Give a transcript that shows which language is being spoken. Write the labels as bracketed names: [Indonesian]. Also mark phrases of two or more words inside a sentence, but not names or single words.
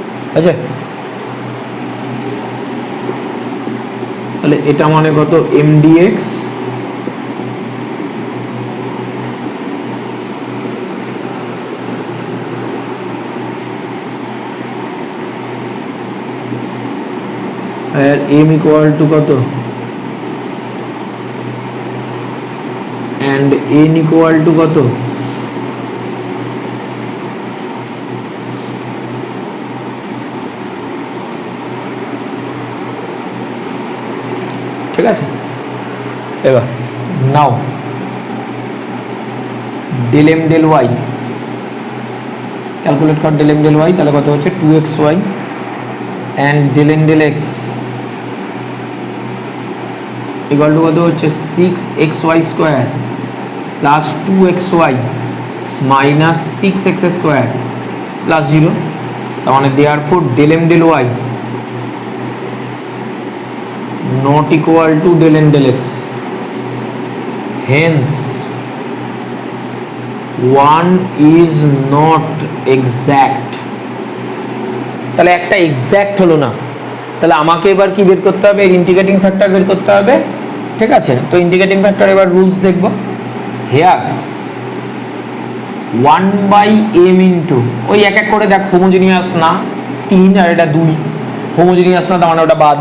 [Bangla] আচ্ছা, তাহলে এটা মানে কত mdx আর m [English] equal to [Bangla] কত [English] and n equal to [Bangla] কত, ঠিক আছে। এবার নাও [English] del m del y [Bangla] ক্যালকুলেট কর, [English] del m del y [Bangla] তাহলে কত হচ্ছে [English] 2xy and del n del x equal to [Bangla] কত হচ্ছে [English] 6xy square plus 2xy minus 6x square plus 0, [Bangla] তার মানে [English] therefore del m del y not equal to del n del x, hence one is not exact। [Bangla] তাহলে একটা এক্স্যাক্ট হলো না, তাহলে আমাকে এবার কি বের করতে হবে, এর [English] integrating factor [Bangla] বের করতে হবে, ঠিক আছে। তো [English] integrating factor [Bangla] এবার রুলস দেখব। [English] here 1/m into [Bangla] ওই এক এক করে দেখ, হোমোজিনিয়াস না 3 আর এটা 2, হোমোজিনিয়াস না তার মানে ওটা বাদ।